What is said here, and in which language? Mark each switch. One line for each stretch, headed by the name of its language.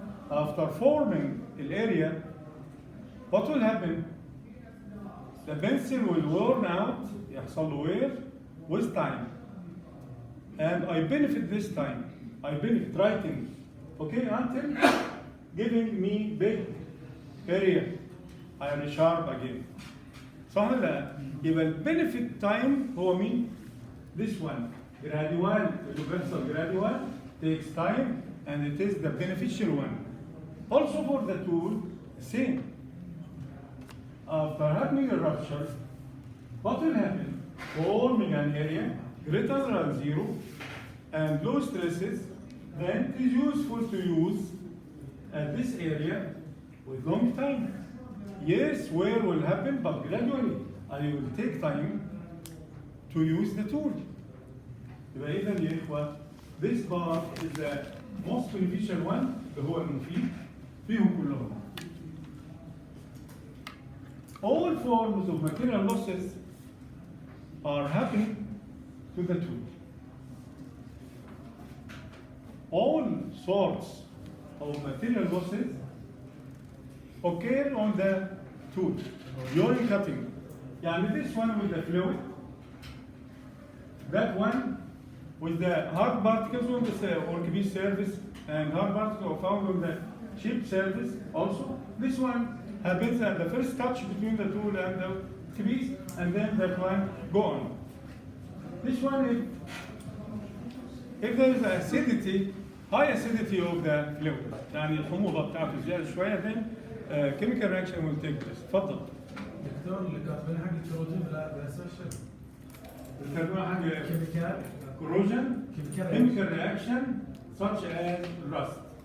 English: After forming the area, what will happen? The pencil will worn out,
Arabic: يحصل له
English: wear with time. And I benefit this time. I benefit writing, okay, until giving me big area. I am sharp again.
Arabic: صح ولا لا؟ يبقى البنفيت تايم هو مين؟
English: This one. Gradual, universal gradual takes time and it is the beneficial one. Also for the tool, same. After having a rupture, what will happen? Forming an area greater than 0 and low stresses, then it is useful to use at this area with long time. Yes, wear will happen, but gradually. I will take time to use the tool.
Arabic: يبقى إذا يا إخوة,
English: this part is the most beneficial one,
Arabic: اللي هو المفيد فيهم كلهم.
English: All forms of material losses are happening to the tool. All sorts of material losses occur on the tool during cutting.
Arabic: يعني
English: this one with the fluid, that one with the hard particles on the workpiece surface, and hard particles are found on the chip surface also. This one happens at the first touch between the tool and the workpiece, and then that one go on. This one, if there is acidity, high acidity of the fluid,
Arabic: يعني الحموضة بتاعته زيادة شوية,
English: then chemical reaction will take place.
Arabic: تفضل. دكتور اللي كاتبين حاجة كروجين لا ده سوشيال. كاتبين حاجة كيميكال.
English: corrosion, chemical reaction such as rust.